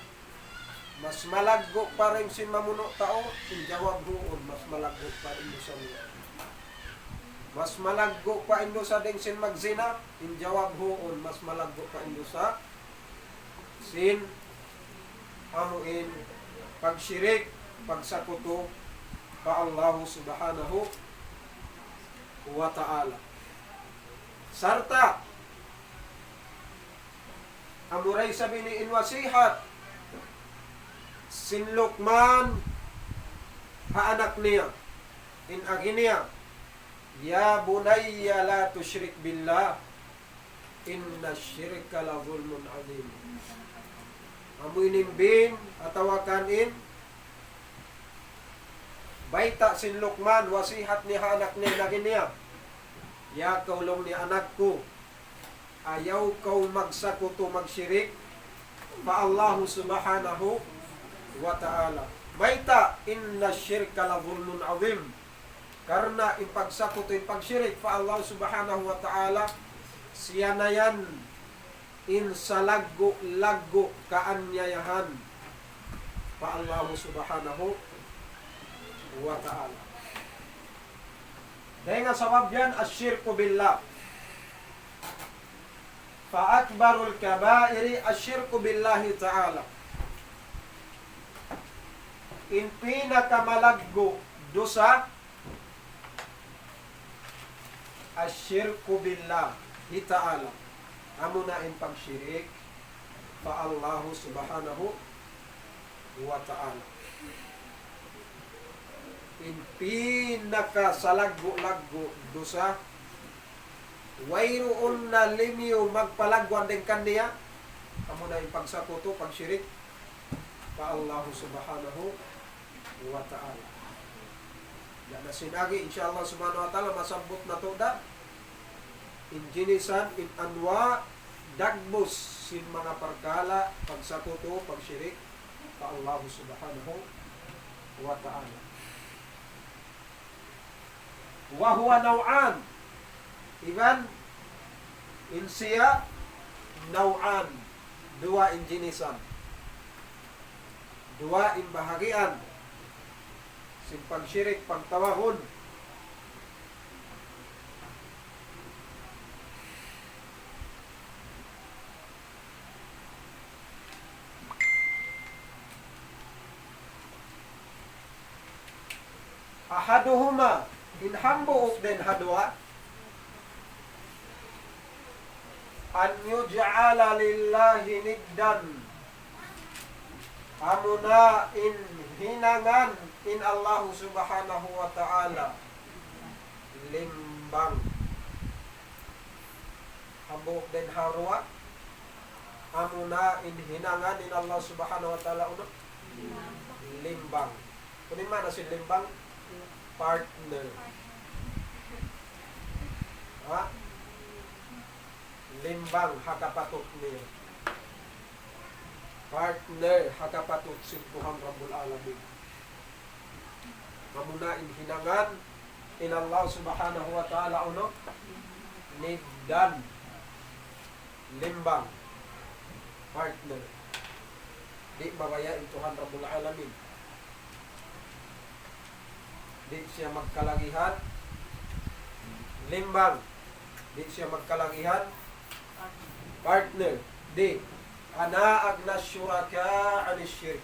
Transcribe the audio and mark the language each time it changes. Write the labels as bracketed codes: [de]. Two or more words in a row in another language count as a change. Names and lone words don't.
[tsg] Mas malaggo pa rin sin mamuno tao in jawab doon mas malaggo pa rin dosa niya. Mas malaggo pa indo sa ding sin magzina in jawab hoon mas malaggo pa indo sa sin amuin pagsyirik pagsakuto pa [ar] Allah subhanahu wa ta'ala. [tsg] Sarta amuray sabi ni inwasihat sin Luqman haanak niya, inagi niya, [ar] ya bunayya la tusyrik billah, inna syirka la zulmun azim. [tsg] Amoy nimbin, atawakanin, baita sin Luqman, wasihat ni anak ni inagi niya, ya kaulong ni anak ko, ayaw kau magsakuto magsyirik, pa [ar] Allahu subhanahu wa ta'ala. Baita, inna syirka la zulmun azim. [tsg] Karena ipagsakuto ipagsyirik pa [ar] Allah subhanahu wa ta'ala, [tsg] siya na yan insalaggo-laggo kaanyayahan pa [ar] Allah subhanahu wa ta'ala. [tsg] Dahil nga sabab yan, [ar] asyirku billah. Fa akbarul kabairi asyirku billahi ta'ala. [tsg] In pinakamalaggo dosa, [ar] asyirku billahi ta'ala. [tsg] Amo na in pagsyirik pa [ar] Allah subhanahu wa ta'ala. [tsg] In pinakasalaggo-laggo dosa, wayroon na limiyo magpalagwan din kaniya, amo na yung pagsakuto, pagsyirik pa [ar] Allah subhanahu wa ta'ala. [tsg] Yan na sinagi, [ar] insyaAllah subhanahu wa ta'ala, [tsg] masabot na to da. In jinisan, in anwa, dagbos sin mga parkala, pagsakuto, pagsyirik pa [ar] Allah subhanahu wa ta'ala. Wa huwa naw'an, [tsg] iban in siya naw'an, dua in jinisan, dua in bahagian, sin pagsyirik, pagtawahon. Ahaduhuma, in hambuok din hadwa, [ar] an yuj'ala lillahi niddan, [tsg] amuna in hinangan in [ar] Allah subhanahu wa ta'ala [tsg] limbang. Hambuok din harwa, amuna in hinangan in [ar] Allah subhanahu wa ta'ala [tsg] uno limbang. Kunin mana si limbang? Partner. Ha? Limbang hakapatot niya. Partner hakapatot si Tuhan Rabbul Alamin. Mamunain hinangan in [ar] Allah subhanahu wa ta'ala [tsg] uno niddan, limbang, partner. Di mabayain Tuhan Rabbul Alamin. Di siya magkalagihan, limbang. Di siya magkalagihan, partner. [ar] Di ana agna syuraka anis syirk.